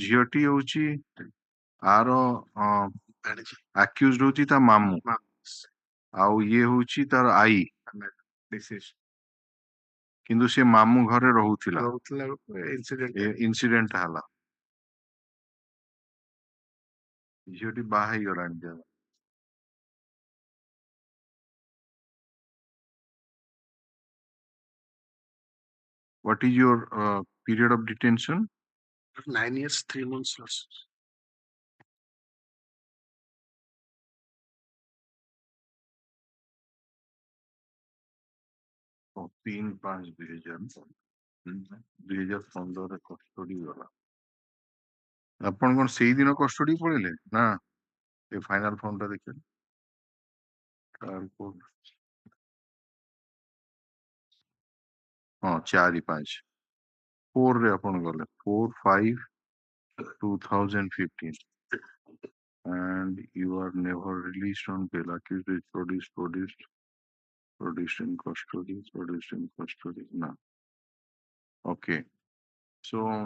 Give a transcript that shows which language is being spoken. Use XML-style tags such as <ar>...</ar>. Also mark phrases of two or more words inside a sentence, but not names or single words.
<or>ଝିଅଟି ହଉଛି ଆର ଆକ୍ୟୁଜଡ ହଉଛି ତା ମାମୁଁ ଆଉ ଇଏ ହଉଛି ତାର ଆଈ କିନ୍ତୁ ସେ ମାମୁଁ ଘରେ ରହୁଥିଲା ଇନସିଡେଣ୍ଟ ହେଲା ଝିଅଟି ବାହା ହେଇଗଲାଣି</or> <en>What is your period of detention? 9 years, 3 months.</en> <or>Oh, 3/5/2015 କଷ୍ଟଡି ଗଲା ଆପଣ କଣ ସେଇଦିନ କଷ୍ଟଡି ପଳେଇଲେ ନା ଏ</or> <en>final form</en> <or>ଟା ଦେଖିଲେ ହଁ 4/5 ରେ ଆପଣ ଗଲେ</or> <en>4/5/2015 and you are never released on bail accused is produced in custody no okay so</en>